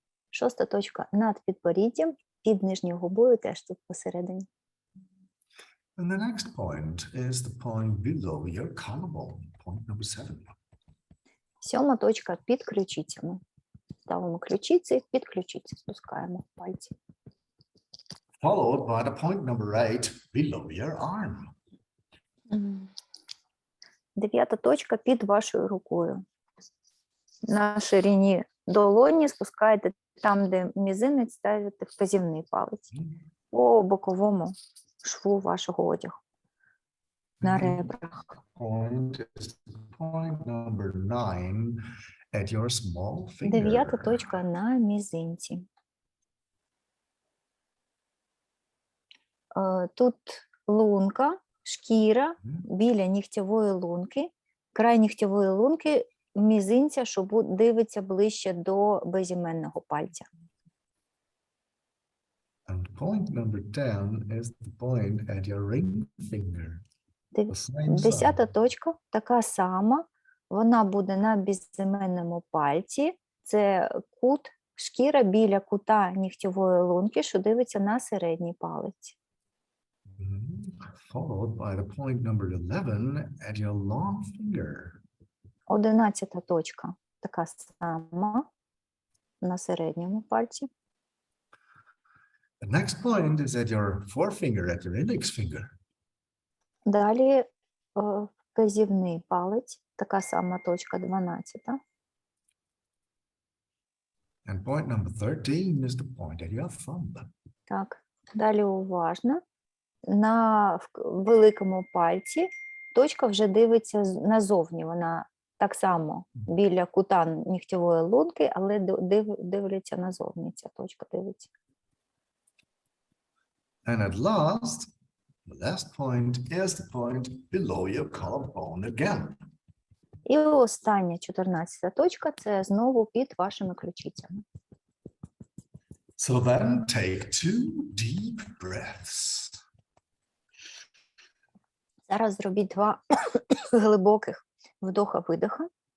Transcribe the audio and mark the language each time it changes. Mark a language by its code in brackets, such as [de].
[uk] Шоста точка над підборіддям, під нижньою губою теж тут посередині. [en] And the next point is the point below your collarbone, point number 7. [uk] Сьома точка під ключицями. Ставимо ключиці, під ключиці спускаємо пальці. [en] Followed by the point number 8 below your arm. [uk] Дев'ята точка під вашою рукою. На ширині долоні спускаєте там, де мізинець, ставите вказівний палець по боковому шву вашого одягу на ребрах. [en] Point is point number 9 at your small finger. [uk] Дев'ята точка на мізинці. Тут лунка, шкіра біля нігтєвої лунки, край нігтєвої лунки, мізинця, що дивиться ближче до безіменного пальця. [en] And point number 10 is the point at your ring finger. The same [uk] Десята [en] side. [uk] точка така сама, вона буде на безіменному пальці, це кут, шкіра біля кута нігтєвої лунки, що дивиться на середній палець. [en] Followed by the point number 11 at your long finger. [uk] 11 точка така сама на середньому пальці. [en] The next point is at your forefinger, at your index finger. [uk] Далі вказівний палець така сама точка 12. [en] And point number 13 is the point at your thumb. [uk] Так, далі уважно. На великому пальці точка вже дивиться назовні. Вона так само біля кута нігтєвої лунки, але дивиться назовні. Ця точка дивиться. [en] And at last, the last point is the point below your collarbone again. [uk] І остання 14-та точка – це знову під вашими ключицями. [en] So then take 2 deep breaths. [uk] Зараз зробіть 2 глибоких вдоха-видоха.